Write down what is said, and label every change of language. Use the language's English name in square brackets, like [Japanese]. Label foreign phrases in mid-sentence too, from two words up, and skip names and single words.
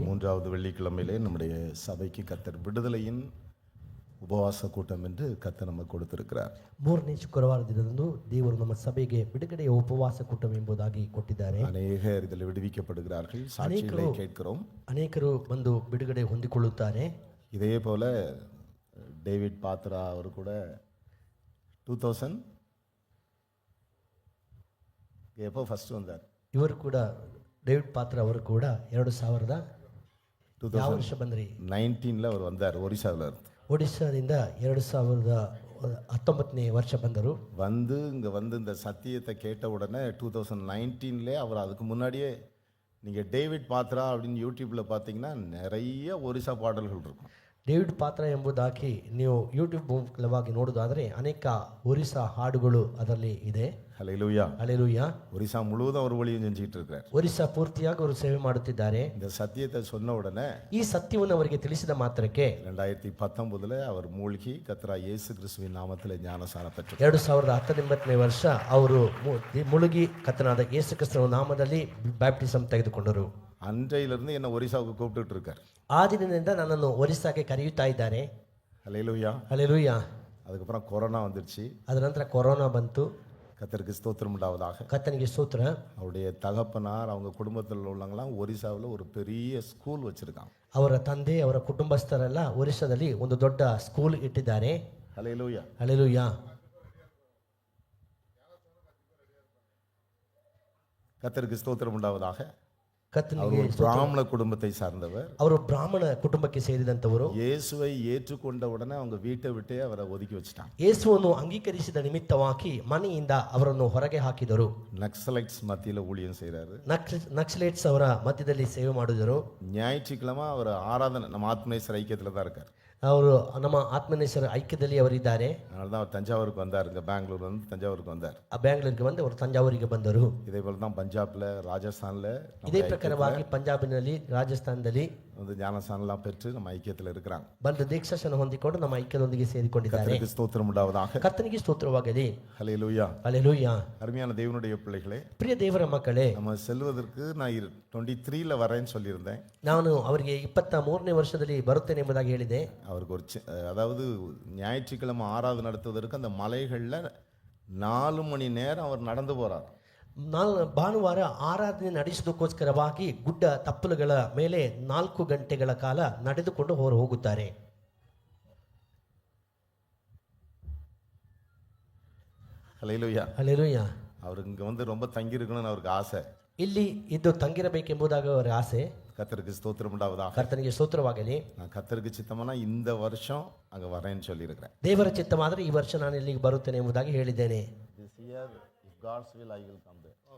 [Tamil] 3வது வெள்ளிக்கிழமையிலே நம்முடைய சபைக்கு கர்த்தர் விடுதலையின் உபவாச கூட்டம் என்று கர்த்தர் நமக்கு கொடுத்திருக்கிறார். [Kannada] 3ನೇ ಶುಕ್ರವಾರ ದಿನದಂದು ದೇವರು ನಮ್ಮ ಸಭೆಗೆ ಬಿಡುಗಡೆಯ ಉಪವಾಸ ಕೂಟ ಎಂಬುದಾಗಿ ಕೊಟ್ಟಿದ್ದಾರೆ. [Tamil] அநேகர் இதில் விடுவிக்கப்படுகிறார்கள். சாட்சிகளை கேட்கிறோம். [Kannada] ಅನೇಕರು ಬಂದು ಬಿಡುಗಡೆ ಹೊಂದಿಕೊಳ್ಳುತ್ತಾರೆ. [Tamil] இதே போல டேவிட் பாத்ரா அவர் கூட 2000 எப்போ ஃபர்ஸ்ட் வந்தார்? [Kannada] ಇವರು ಕೂಡ ಡೇವಿಡ್ ಪಾತ್ರ ಅವರು ಕೂಡ 2000 ಯಾವ ವರ್ಷ ಬಂದ್ರಿ? [Tamil] 19ல அவர் வந்தார். ஒரிசாவில் இருந்து [Kannada] ಒಡಿಶಾದಿಂದ 2019ನೇ ವರ್ಷ ಬಂದರು. [Tamil] இங்கே வந்து இந்த சத்தியத்தை கேட்ட உடனே 2019லே அவர் அதுக்கு முன்னாடியே நீங்கள் டேவிட் பாத்ரா அப்படின்னு யூடியூப்பில் பார்த்தீங்கன்னா நிறைய ஒரிசா பாடல்கள் இருக்கும். [Kannada] ಡೇವಿಡ್ ಪಾತ್ರ ಎಂಬುದಾಗಿ ನೀವು ಯೂಟ್ಯೂಬ್ ಮೂಲಕವಾಗಿ ನೋಡುವುದಾದರೆ ಅನೇಕ ಒರಿಸ್ಸಾ ಹಾಡುಗಳು ಅದರಲ್ಲಿ ಇದೆ. [Tamil] ஹல்லேலூயா. [Kannada] ಹಲ್ಲೆಲೂಯಾ. [Tamil] ஒரிசா முழுவதும் அவர் ஊழியம் செஞ்சுக்கிட்டு இருக்கிறார். [Kannada] ಒರಿಸ್ಸಾ ಪೂರ್ತಿಯಾಗಿ ಅವರು ಸೇವೆ ಮಾಡುತ್ತಿದ್ದಾರೆ. [Tamil] இந்த சத்தியத்தை சொன்ன உடனே [Kannada] ಈ ಸತ್ಯವನ್ನು ಅವರಿಗೆ ತಿಳಿಸಿದ ಮಾತ್ರಕ್ಕೆ [Tamil] 2019 அவர் மூழ்கி கர்த்தராகிய இயேசு கிறிஸ்துவின் நாமத்தில் ஞானஸ்நானம் பெற்றார். [Kannada] 2019ನೇ ವರ್ಷ ಅವರು ಮುಳುಗಿ ಕರ್ತನಾದ ಯೇಸು ಕ್ರಿಸ್ತನ ನಾಮದಲ್ಲಿ ಬ್ಯಾಪ್ಟಿಸಮ್ ತೆಗೆದುಕೊಂಡರು. [Tamil] அன்றையிலிருந்து என்ன ஒரிசாவுக்கு கூப்பிட்டுட்டு இருக்கார். [Kannada] ಆ ದಿನದಿಂದ ನನ್ನನ್ನು ಒರಿಸ್ಸಾಗೆ ಕರೆಯುತ್ತಾ ಇದ್ದಾರೆ. [Tamil] ஹல்லேலூயா. [Kannada] ಹಲ್ಲೆಲೂಯಾ. [Tamil] அதுக்கப்புறம் கொரோனா வந்துருச்சு. [Kannada] ಅದರ ನಂತರ ಕೊರೋನಾ ಬಂತು. [Tamil] கர்த்தருக்கு ஸ்தோத்திரம் உண்டாவதாக. [Kannada] ಕರ್ತನಿಗೆ ಸ್ತೋತ್ರ. [Tamil] அவருடைய தகப்பனார் அவங்க குடும்பத்தில் உள்ளவங்களாம் ஒரிசாவில் ஒரு பெரிய ஸ்கூல் வச்சிருக்காங்க. [Kannada] ಅವರ ತಂದೆ ಅವರ ಕುಟುಂಬಸ್ಥರೆಲ್ಲ ಒರಿಸ್ಸಾದಲ್ಲಿ ಒಂದು ದೊಡ್ಡ ಸ್ಕೂಲ್ ಇಟ್ಟಿದ್ದಾರೆ. [Tamil] ஹல்லேலூயா. [Kannada] ಹಲ್ಲೆಲೂಯಾ. [Tamil] கர்த்தருக்கு ஸ்தோத்திரம் உண்டாவதாக. [Kannada] ಕರ್ತನಿಗೆ [Tamil] அவர் ஒரு பிராமண குடும்பத்தை சார்ந்தவர். [Kannada] ಅವರು ಬ್ರಾಹ್ಮಣ ಕುಟುಂಬಕ್ಕೆ ಸೇರಿದಂತವರು. [Tamil] இயேசுவை ஏற்றுக்கொண்ட உடனே அவங்க வீட்டை விட்டே அவரை ஒதுக்கி வச்சுட்டாங்க. [Kannada] ಯೇಸುವನ್ನು ಅಂಗೀಕರಿಸಿದ ನಿಮಿತ್ತವಾಗಿ ಮನೆಯಿಂದ ಅವರನ್ನು ಹೊರಗೆ ಹಾಕಿದರು. [Tamil] நக்சலைட்ஸ் மத்தியில் ஊழியம் செய்கிறாரு. [Kannada] ನಕ್ಸಲೇಟ್ಸ್ ಅವರ ಮಧ್ಯದಲ್ಲಿ ಸೇವೆ ಮಾಡಿದರು. [Tamil] ஞாயிற்றுக்கிழமை அவர் ஆராதனை நம்ம ஆத்மநேசர் ஐக்கியத்தில் தான் இருக்கார். [Kannada] ಅವರು ನಮ್ಮ ಆತ್ಮನೇಶ್ವರ ಐಕ್ಯದಲ್ಲಿ ಅವರಿದ್ದಾರೆ. [Tamil] அதனால தான் அவர் தஞ்சாவூருக்கு வந்தார். இங்கே பெங்களூர் வந்து தஞ்சாவூருக்கு வந்தார். [Kannada] ಬ್ಯಾಂಗ್ಳೂರಿಗೆ ಬಂದು ಅವರು ತಂಜಾವೂರಿಗೆ ಬಂದರು. [Tamil] இதே போல தான் பஞ்சாப்ல ராஜஸ்தான்ல [Kannada] ಇದೇ ಪ್ರಕಾರವಾಗಿ ಪಂಜಾಬಿನಲ್ಲಿ ರಾಜಸ್ಥಾನದಲ್ಲಿ [Tamil] வந்து ஞானஸ்நானம்லாம் பெற்று நம்ம ஐக்கியத்தில் இருக்கிறாங்க. [Kannada] ಬಂದು ದೀಕ್ಷಾಸನ ಹೊಂದಿಕೊಂಡು ನಮ್ಮ ಐಕ್ಯದೊಂದಿಗೆ ಸೇರಿಕೊಂಡಿದ್ದಾರೆ. [Tamil] கர்த்தருக்கு ஸ்தோத்திரம் உண்டாவதாக. [Kannada] ಕರ್ತನಿಗೆ ಸ್ತೋತ್ರವಾಗಲಿ. [Tamil] ஹல்லேலூயா. [Kannada] ಹಲ್ಲೆಲೂಯಾ. [Tamil] அருமையான தேவனுடைய பிள்ளைகளே, [Kannada] ಪ್ರಿಯ ದೇವರ ಮಕ್ಕಳೇ, [Tamil] நம்ம செல்வதற்கு நான் 23ல வரேன்னு சொல்லியிருந்தேன். [Kannada] ನಾನು ಅವರಿಗೆ 23ನೇ ವರ್ಷದಲ್ಲಿ ಬರುತ್ತೇನೆ ಎಂಬುದಾಗಿ ಹೇಳಿದೆ. [Tamil] அவருக்கு ஒரு அதாவது ஞாயிற்றுக்கிழமை ஆராதனை நடத்துவதற்கு அந்த மலைகளில் 4 மணி நேரம் அவர் நடந்து போறார். [Kannada] ಭಾನುವಾರ ಆರಾಧನೆ ನಡೆಸುವುದಕ್ಕೋಸ್ಕರವಾಗಿ ಗುಡ್ಡ ತಪ್ಪಲುಗಳ ಮೇಲೆ 4 ಗಂಟೆಗಳ ಕಾಲ ನಡೆದುಕೊಂಡು ಹೋಗುತ್ತಾರೆ. [Tamil] ஹல்லேலூயா. [Kannada] ಹಲ್ಲೆಲೂಯಾ. [Tamil] அவர் இங்கே வந்து ரொம்ப தங்கியிருக்கணும்னு அவருக்கு ஆசை. [Kannada] ಇಲ್ಲಿ ಇದ್ದು ತಂಗಿರಬೇಕೆಂಬುದಾಗ ಅವರ ಆಸೆ. [Tamil] கர்த்தருக்கு ஸ்தோத்திரம் உண்டாவதாக. [Kannada] ಕರ್ತನಿಗೆ ಸ್ತೋತ್ರವಾಗಲಿ. [Tamil] நான் கர்த்தருக்கு சித்தமானா இந்த வருஷம் அங்கே வரேன்னு சொல்லியிருக்கிறேன். [Kannada] ದೇವರ ಚಿತ್ತವಾದರೆ ಈ ವರ್ಷ ನಾನು ಇಲ್ಲಿಗೆ ಬರುತ್ತೇನೆ ಎಂಬುದಾಗಿ ಹೇಳಿದ್ದೇನೆ. [English] This year, if God's will, I will come there.